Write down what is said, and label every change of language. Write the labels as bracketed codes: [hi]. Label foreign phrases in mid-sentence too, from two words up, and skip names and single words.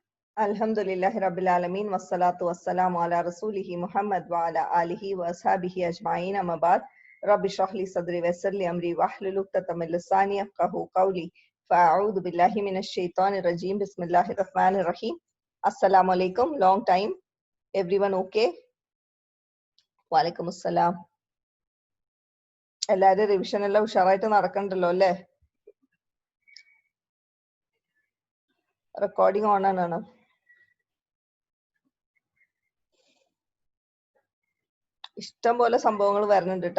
[ar] الحمد لله رب العالمين والصلاة والسلام على رسوله محمد وعلى آله وأصحابه أجمعين أما بعد. رب اشرح لي صدري ويسر لي أمري واحلل عقدة من لساني يفقهوا قولي. فأعوذ بالله من الشيطان الرجيم. بسم الله الرحمن الرحيم. السلام عليكم. [en] Long time. Everyone okay? [ar] وعليكم السلام. [ml] എല്ലാവരും റിവിഷൻ എല്ലാം ഉഷാറായിട്ട് നടക്കണ്ടല്ലോ അല്ലേ? [en] recording on [ml] ആണ്. ഇഷ്ടം പോലെ സംഭവങ്ങൾ വരുന്നുണ്ട് കേട്ടോ.